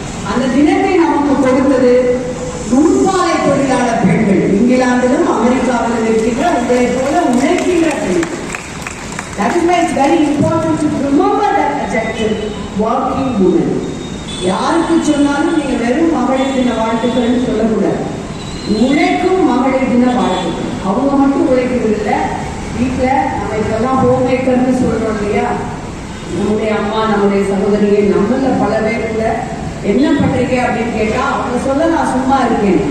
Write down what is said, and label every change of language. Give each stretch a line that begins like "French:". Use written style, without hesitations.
Tamil: அந்த தினத்தை நமக்கு கொடுத்தது நூற்பாலை தொழிலாளர் பெண்கள். இங்கிலாந்திலும் அமெரிக்காவிலும் இருக்கின்ற உங்களை போல உழைக்கின்ற பெண்கள்.
English: That is why it's very important to remember that adjective, working women.
Tamil: யாருக்கு சொன்னாலும் நீங்க வெறும் மகளிர் தின வாழ்த்துக்கள் சொல்லக்கூடாது. உழைக்கும் மகளிர் தின வாழ்த்துக்கள். அவங்க மட்டும் உழைக்கிறது இல்லை. வீட்டில் நம்ம இப்பெல்லாம் ஹோம் மேக்கர்னு சொல்றோம் இல்லையா, நம்முடைய அம்மா, நம்முடைய சகோதரியை, நம்மள பல பேருக்குள்ள என்ன பண்றீங்க அப்படின்னு கேட்டா அவங்க சொல்ல நான் சும்மா இருக்கேன்.